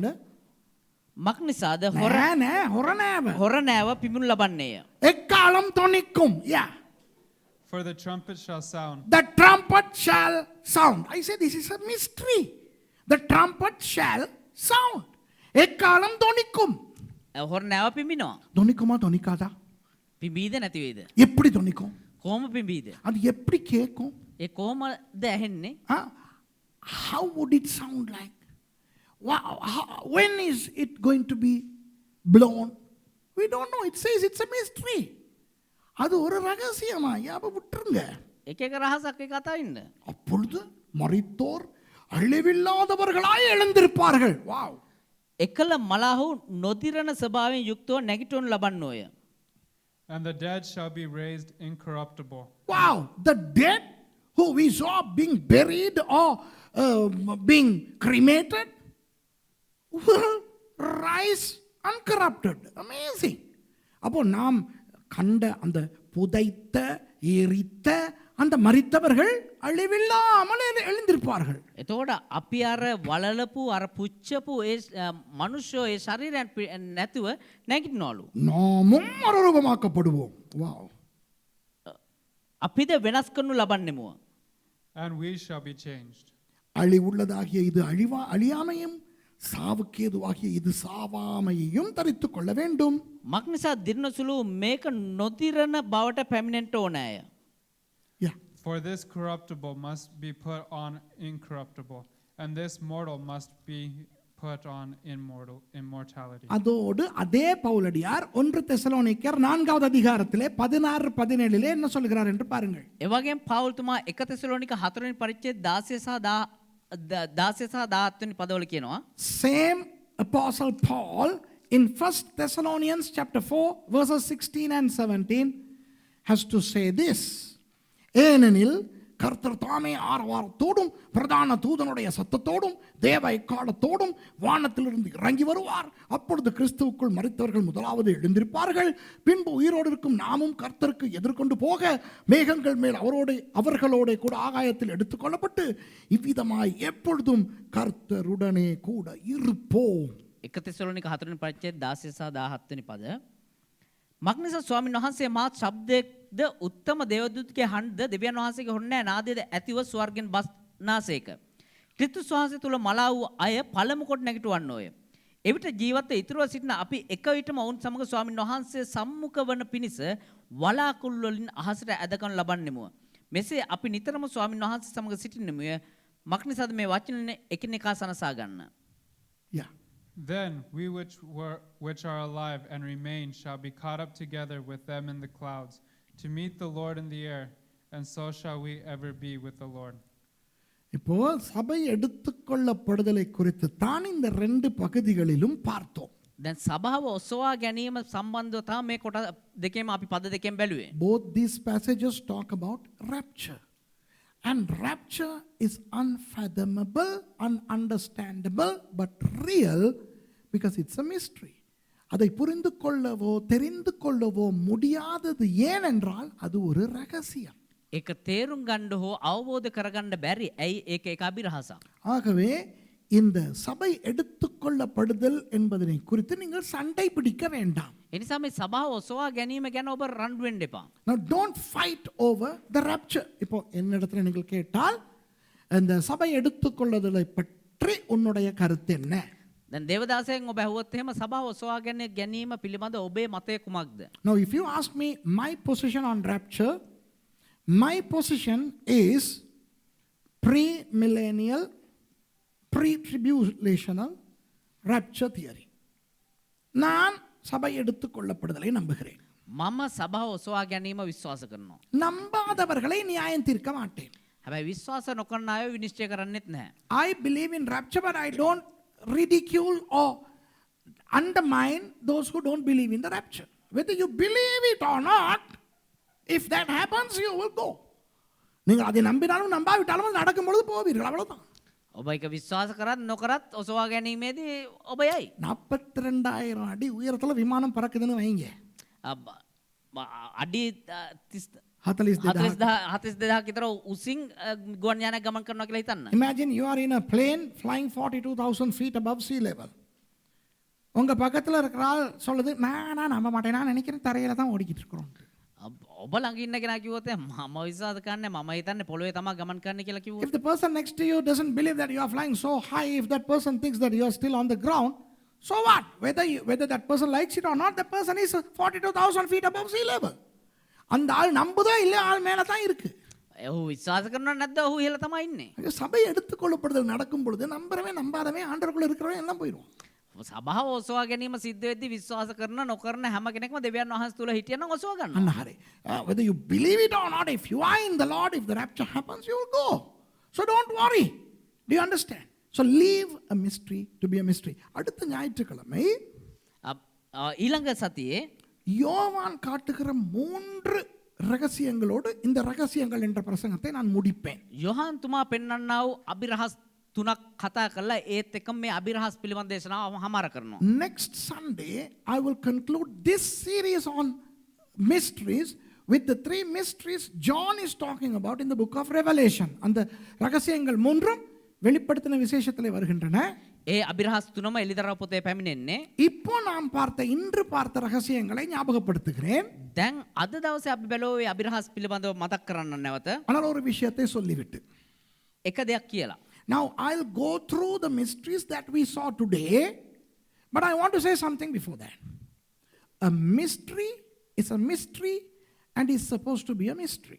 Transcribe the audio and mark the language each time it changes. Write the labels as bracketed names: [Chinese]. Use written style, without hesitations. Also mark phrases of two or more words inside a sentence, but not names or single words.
[Sinhala] මක් නිසාද නෑ හොර නෑව. හොර නෑව පිමුණු ලබන්නේය. [Tamil] எக்காளம் தொனிக்கும். [English] Yeah. For the trumpet shall sound. The trumpet shall sound. I say this is a mystery. The trumpet shall sound. [Tamil] எக்காளம் தொனிக்கும். [Sinhala] හොර නෑව පිඹිනවා. [Tamil] தொனிக்குமா தொனிக்காதா? [Sinhala] පිඹීද නැති වේද? [Tamil] எப்படி தொனிக்கும்? [Sinhala] කොහොම පිඹීද? [Tamil] அது எப்படி கேட்கும்? [Sinhala] ඒ කොහොමද ඇහෙන්නේ? [English] How would it sound like? When is it going to be blown? We don't know. It says it's a mystery. [Tamil] அது ஒரு ரகசியமா அப்ப விட்டுருங்க. [Sinhala] එක එක රහසක් එක අතරින්ද. [Tamil] அப்பொழுது மரித்தோர் அழிவில்லாதவர்களாய் எழுந்திருப்பார்கள். [English] Wow. [Sinhala] එකල මලාහු නොදිරණ ස්වභාවයෙන් යුක්තව නැගිටවනු ලබන්නෝය. [English] And the dead shall be raised incorruptible. Wow. The dead who we saw being buried or being cremated will rise uncorrupted. Amazing. [Tamil] அப்போ நாம் கண்ட அந்த புதைத்த எரித்த அந்த மரித்தவர்கள் அழிவில்லாமல் எழுந்திருப்பார்கள். [Sinhala] එතකොට අපි අර වලලපු අර පුච්චපු ඒ මනුෂ්‍යෝ ඒ ශරීරයන් නැතුව නැගිටිනවලු. [Tamil] நாமும் மறுரூபமாக்கப்படுவோம். [English] Wow. [Sinhala] අපිද වෙනස් කරනු ලබන්නෙමුව. [English] And we shall be changed. [Tamil] அழிவுள்ளதாகிய இது அழியாமையும் சாவுக்கேதுவாகிய இது சாவாமையையும் தரித்துக் கொள்ள வேண்டும். [Sinhala] මක් නිසා දිරනසුළු මේක නොදිරණ බවට පැමිණෙන්න ඕනෑය. [English] Yeah. For this corruptible must be put on incorruptible, and this mortal must be put on immortality. [Tamil] அதோடு அதே பவுலடியார் 1 தெசலோனிக்கர் 4வது அதிகாரத்திலே 16-17 என்ன சொல்கிறார் என்று பாருங்கள். [Sinhala] එවැගේම පවුල්තුමා 1 තෙසලෝනික 4 වෙනි පරිච්ඡේද 16 සහ 17 වෙනි පදවල කියනවා. [English] Same apostle Paul in 1 Thessalonians chapter 4 verses 16 and 17 has to say this. [Tamil] ஏனெனில் கர்த்தர் தாமே ஆரவாரத்தோடும் பிரதான தூதனுடைய சத்தத்தோடும் தேவ எக்காலத்தோடும் வானத்திலிருந்து இறங்கி வருவார். அப்பொழுது கிறிஸ்துவுக்குள் மரித்தவர்கள் முதலாவது எழுந்திருப்பார்கள். பின்பு உயிரோடு இருக்கும் நாமும் கர்த்தருக்கு எதிர்கொண்டு போக மேகங்கள் மேல் அவர்களோட கூட ஆகாயத்தில் எடுத்துக்கொள்ளப்பட்டு இவ்விதமாய் எப்பொழுதும் கர்த்தருடனே கூட இருப்போம். [Sinhala] 1 තෙසලෝනික 4 වෙනි පරිච්ඡේද 16 සහ 17 වෙනි පද. මක් නිසා ස්වාමීන් වහන්සේ මාත් ශබ්දයක්ද උත්තම දේවදූතගේ හඬද දෙවියන් වහන්සේගේ හොන්නේ නාදයේද ඇතිව ස්වර්ගෙන් බස්නාසේක. ක්‍රිස්තුස් වහන්සේ තුල මලා වූ අය පළමු කොට නැගිටවන්නෝය. එවිට ජීවත්ව ඉතුරුව සිටින අපි එක විටම වුන් සමග ස්වාමීන් වහන්සේ සම්මුඛ වන පිණිස වලාකුළු වලින් අහසට ඇදකන ලබන්නෙමු. මෙසේ අපි නිතරම ස්වාමීන් වහන්සේ සමග සිටින්නෙමුය. මක් නිසාද මේ වචන එකිනෙකා සනසා ගන්න. [English] Yeah. Then we which are alive and remain shall be caught up together with them in the clouds to meet the Lord in the air, and so shall we ever be with the Lord. [Tamil] இப்போ சபை எடுத்துக்கொள்ளப்படுதலை குறித்து தான் இந்த 2 பகுதிகளிலும் பார்த்தோம். [Sinhala] දැන් සභාව ඔසවා ගැනීම සම්බන්ධව තමයි මේ කොට දෙකේම අපි පද දෙකෙන් බැලුවේ. [English] Both these passages talk about rapture. And rapture is unfathomable, ununderstandable, but real because it's a mystery. [Tamil] அதை புரிந்து கொள்ளவோ தெரிந்து கொள்ளவோ முடியாதது ஏனென்றால் அது ஒரு ரகசியம். [Sinhala] ඒක තේරුම් ගන්න හෝ අවබෝධ කරගන්න බැරි. ඇයි ඒක එක අභිරහසක්. [Tamil] ஆகவே இந்த சபை எடுத்துக்கொள்ளப்படுதல் என்பதனை குறித்து நீங்கள் சண்டை பிடிக்க வேண்டாம். [Sinhala] එනිසා මේ සභාව ඔසවා ගැනීම ගැන ඔබ රණ්ඩු වෙන්න එපා. [English] Now don't fight over the rapture. [Tamil] இப்போ என்னிடத்துல நீங்கள் கேட்டால் இந்த சபை எடுத்துக்கொள்ளுதலை பற்றி உன்னுடைய கருத்து என்ன? [Sinhala] දැන් දේවදාසයන් ඔබ ඇහුවොත් එහෙම සභාව ඔසවා ගැනීම පිළිබඳ ඔබේ මතය කුමක්ද? [English] Now if you ask me my position on rapture, my position is pre-millennial, pre-tribulational rapture theory. [Tamil] நான் சபை எடுத்துக்கொள்ளப்படுதலை நம்புகிறேன். [Sinhala] මම සභාව ඔසවා ගැනීම විශ්වාස කරනවා. [Tamil] நம்பாதவர்களை நியாயம் தீர்க்க மாட்டேன். [Sinhala] හැබැයි විශ්වාස නොකරන අය විනිශ්චය කරන්නෙත් නැහැ. [English] I believe in rapture, but I don't ridicule or undermine those who don't believe in the rapture. Whether you believe it or not, if that happens, you will go. [Tamil] நீங்கள் அதை நம்பினாலும் நம்பாவிட்டாலும் நடக்கும் பொழுது போவீர்கள், அவ்வளவுதான். [Sinhala] ඔබ එක විශ්වාස කරත් නොකරත් ඔසවා ගැනීමේදී ඔබ යයි. [Tamil] 42,000 அடி உயரத்துல விமானம் பறக்குதுன்னு வைங்க. [Sinhala] අඩි හතස් දෙදහක් විතර උසින් ගුවන් යානයක් ගමන් කරනවා කියලා හිතන්න. [English] Imagine you are in a plane flying 42,000 feet above sea level. [Tamil] உங்க பக்கத்துல இருக்கிற ஆள் சொல்லுது நான் நம்ப மாட்டேன் நான் நினைக்கிறேன் தரையில தான் ஓடிக்கிட்டு இருக்கிறோம். [Sinhala] ඔබ ළඟ ඉන්න කෙනා කිව්වොත් මම විශ්වාස කරන්නේ මම හිතන්නේ පොළොවේ තමයි ගමන් කරන්න කියලා [English] If [Sinhala] කිව්වොත්. [English] the person next to you doesn't believe that you are flying so high, if that person thinks that you are still on the ground, so what? Whether that person likes it or not, that person is 42,000 feet above sea level. [Tamil] அந்த ஆள் நம்புதோ இல்லையோ ஆள் மேல தான் இருக்கு. [Sinhala] ඔහු විශ්වාස කරනවා නැද්ද ඔහු ඉහළ තමයි ඉන්නේ. [Tamil] சபை எடுத்துக்கொள்ளப்படுதல் நடக்கும் பொழுது நம்புறவன் நம்பாதவன் ஆண்டவருக்குள்ள இருக்கிறவன் எல்லாம் போயிடுவான். [Sinhala] සභාව ඔසවා ගැනීම සිද්ධ වෙද්දී විශ්වාස කරන නොකරන හැම කෙනෙක්ම දෙවියන් වහන්සේ තුල හිටියනම් ඔසව ගන්නවා. அண்ணா ஹரே, [English] whether you believe it or not, if you are in the Lord, if the rapture happens, you will go. So don't worry. Do you understand? So leave a mystery to be a mystery. [Tamil] அடுத்த ஞாயிற்றுக்கிழமை [Sinhala] ඊළඟ සතියේ [Tamil] யோவான் காட்டுகிற 3 ரகசியங்களோடு இந்த ரகசியங்கள் என்ற பிரசங்கத்தை நான் முடிப்பேன். [Sinhala] යොහාන් තුමා පෙන්වන්නා වූ අභිරහස් තුනක් කතා කරලා ඒත් එක්කම මේ අභිරහස් පිළිබඳ දේශනාව හමාර කරනවා. [English] Next Sunday, I will conclude this series on mysteries with the 3 mysteries John is talking about in the book of Revelation. [Tamil] அந்த ரகசியங்கள் 3ம் வெளிப்படுத்தின விசேஷத்திலே வருகின்றன. [Sinhala] ඒ අභිරහස් තුනම එලිදරව් පොතේ පැමිණෙන්නේ. [Tamil] இப்போ நாம் இன்று பார்த்த ரகசியங்களை ஞாபகப்படுத்துகிறேன். [Sinhala] දැන් අද දවසේ අපි බැලුවේ අභිරහස් පිළිබඳව මතක් කරන්න නැවත. [Tamil] ஆனால் ஒரு விஷயத்தை சொல்லிவிட்டு [Sinhala] එක දෙයක් කියලා. [English] Now I'll go through the mysteries that we saw today, but I want to say something before that. A mystery is a mystery and is supposed to be a mystery.